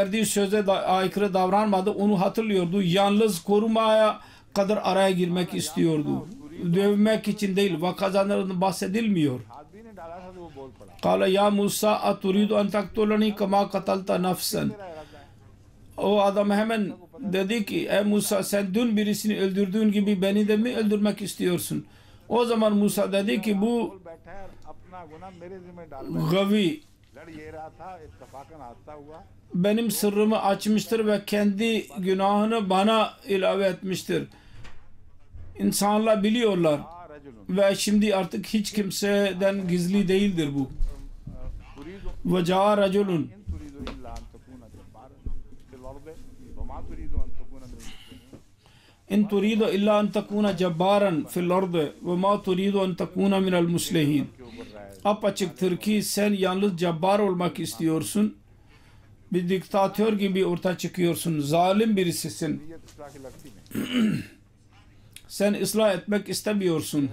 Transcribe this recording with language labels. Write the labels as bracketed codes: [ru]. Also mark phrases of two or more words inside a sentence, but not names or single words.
[tr] verdiği söze aykırı davranmadı. Onu hatırlıyordu. Yalnız korumaya kadar araya girmek istiyordu. Dövmek için değil. Vakazalarından bahsedilmiyor. [hi] हाथ भी ने डाला था तो वो बोल पड़ा, [ar] قال يا موسى أتريد أن تقتلني كما قتلت نفسا. [hi] मेरा इरादा है [tr] O adam hemen dedi ki ey Musa sen dün birisini öldürdüğün gibi beni de mi öldürmek istiyorsun? O zaman Musa dedi ki bu [hi] बोल बैठा है और अपना गुनाह मेरे जिम्मे डाल बैठा [ar] gavi [hi] लड़ ये रहा था, इत्तफाकन हादसा हुआ, [tr] benim sırrımı açmıştır ve kendi günahını bana ilave etmiştir. İnsanlar biliyorlar [hi] हाँ रजुल [tr] ve şimdi artık hiç kimseden gizli değildir bu. [ar] तुरीदु و جاء رجل إن تريد إلا أن تكون جبارا في الأرض وما تريد أن تكون إن تريد إلا أن تكون جبارا في الأرض وما تريد أن تكون من المصلحين. [tr] Apaçıktır ki sen yalnız cebbar olmak istiyorsun. Bir diktatör gibi ortaya çıkıyorsun. Zalim birisisin. Sen ıslah etmek istemiyorsun.